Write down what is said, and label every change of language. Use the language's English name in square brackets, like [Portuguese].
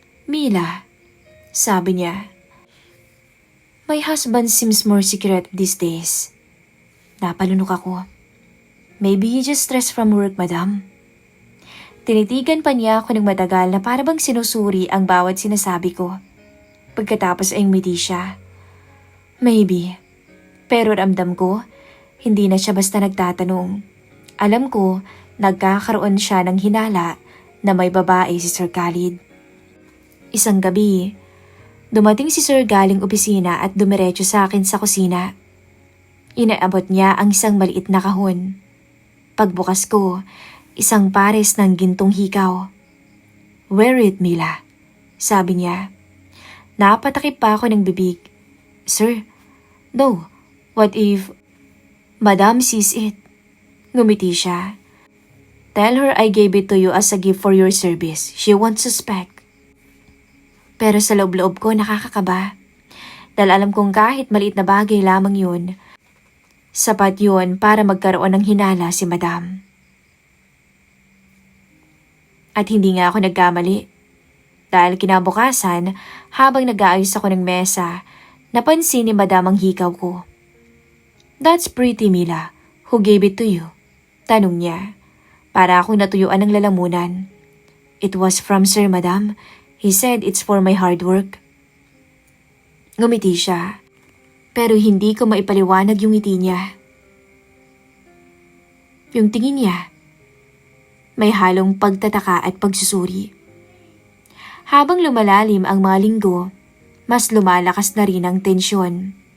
[English] Mila, [Filipino] sabi niya, [English] my husband seems more secret these days. [Filipino] Napalunok ako. [English] Maybe he just stressed from work, Madam. [Filipino] Tinitigan pa niya ako ng matagal na parabang sinusuri ang bawat sinasabi ko. Pagkatapos ay ngumiti siya. [English] Maybe. [Filipino] Pero ramdam ko, hindi na siya basta nagtatanong. Alam ko, nagkakaroon siya ng hinala na may babae si Sir Khalid. Isang gabi, dumating si Sir galing opisina at dumiretso sa akin sa kusina. Inaabot niya ang isang maliit na kahon. Pagbukas ko, isang pares ng gintong hikaw. [English] Wear it, Mila, [Filipino] sabi niya. Napatakip pa ako ng bibig. [English] Sir, no, what if Madam sees it? [Filipino] Ngumiti siya. [English] Tell her I gave it to you as a gift for your service. She won't suspect. [Filipino] Pero sa loob-loob ko nakakakaba. Dahil alam kong kahit maliit na bagay lamang yun, sapat yun para magkaroon ng hinala si Madam. At hindi nga ako nagkamali. Dahil kinabukasan, habang nag-aayos ako ng mesa, napansin ni Madam ang hikaw ko. [English] That's pretty, Mila. Who gave it to you? [Filipino] Tanong niya. Para akong natuyuan ng lalamunan. [English] It was from Sir, Madam. He said it's for my hard work. [Filipino] Ngumiti siya. Pero hindi ko maipaliwanag yung ngiti niya. Yung tingin niya. May halong pagtataka at pagsusuri. Habang lumalalim ang mga linggo, mas lumalakas na rin ang tensyon.